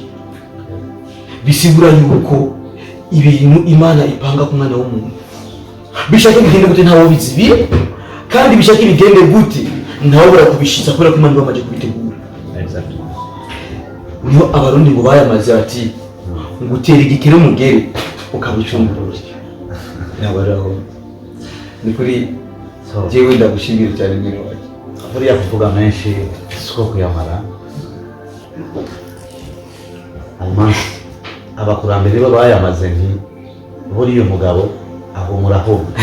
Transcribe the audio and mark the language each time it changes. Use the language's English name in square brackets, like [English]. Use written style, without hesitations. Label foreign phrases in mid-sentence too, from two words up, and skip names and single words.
[Rundi] Bisigura yuko ibintu Imana ipanga ku mwana w'umuntu bishaka bigende gute ntawo bizibiye, kandi bishaka bigende gute ntawo barakubishitsa kubera ko Imana bamaje kubitegura. Niho abarundi ngo bayamaze ati ngutera igikere umugere ukabucungura. Nabaraho ni kuri jewe ndagushimira cyane nyine waje. Buriya kuvuga menshi siko kuyamara. Abakurambere bo bayamaze nti buriya umugabo ahumuraho.